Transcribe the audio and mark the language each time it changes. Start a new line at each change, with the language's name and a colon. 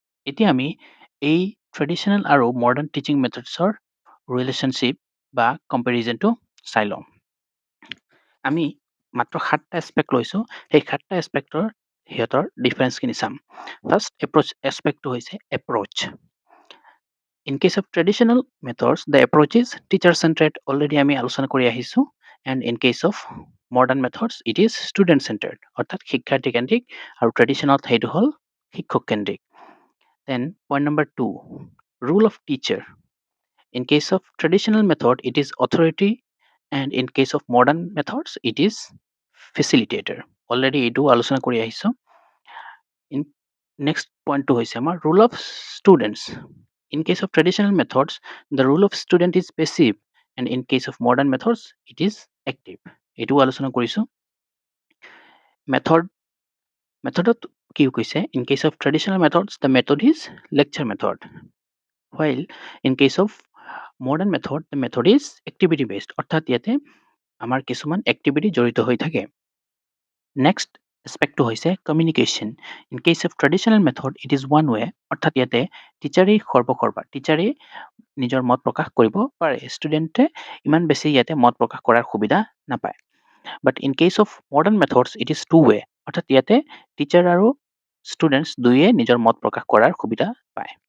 Assamese: এতিয়া আমি এই ট্ৰেডিশ্যনেল আৰু মডাৰ্ণ টিচিং মেথডছৰ ৰিলেশ্যনশ্বিপ বা কম্পেৰিজনটো চাই লওঁ। আমি মাত্ৰ 7টা এছপেক্ট লৈছোঁ, সেই 7টা এছপেক্টৰ সিহঁতৰ ডিফাৰেঞ্চখিনি চাম। ফাৰ্ষ্ট এছপেক্টটো হৈছে approach.
English: In case of traditional methods, the approach is teacher-centered, already
Assamese: আমি আলোচনা কৰি আহিছোঁ,
English: and in case of modern methods, it is student-centered,
Assamese: অৰ্থাৎ শিক্ষাৰ্থী কেন্দ্ৰিক, আৰু ট্ৰেডিশ্যনত সেইটো হ'ল শিক্ষক কেন্দ্ৰিক।
English: Then point number 2, rule of teacher. In case of traditional method, it is authority, and in case of modern methods, it is facilitator.
Assamese: Already এইটো আলোচনা কৰি আহিছোঁ।
English: In next point to
Assamese: হৈছে আমাৰ
English: rule of students. In case of traditional methods, the role of student is passive, and in case of modern methods, it is active.
Assamese: এইটো আলোচনা কৰিছোঁ। Methodত কি কৈছে?
English: In case of traditional methods, the method is lecture method, while in case of modern method, the method is activity based,
Assamese: অৰ্থাৎ ইয়াতে আমাৰ কিছুমান activity জড়িত হৈ থাকে। নেক্সট এছপেক্টটো হৈছে communication.
English: in case of traditional method, it is one way,
Assamese: অৰ্থাৎ ইয়াতে টিচাৰেই সৰ্বকৰ্বা, টিচাৰেই নিজৰ মত প্ৰকাশ কৰিব পাৰে, ষ্টুডেণ্টে ইমান বেছি ইয়াতে মত প্ৰকাশ কৰাৰ সুবিধা নাপায়।
English: but in case of modern methods, it is two way,
Assamese: অৰ্থাৎ ইয়াতে টিচাৰ আৰু ষ্টুডেণ্টছ দুয়ে নিজৰ মত প্ৰকাশ কৰাৰ সুবিধা পায়।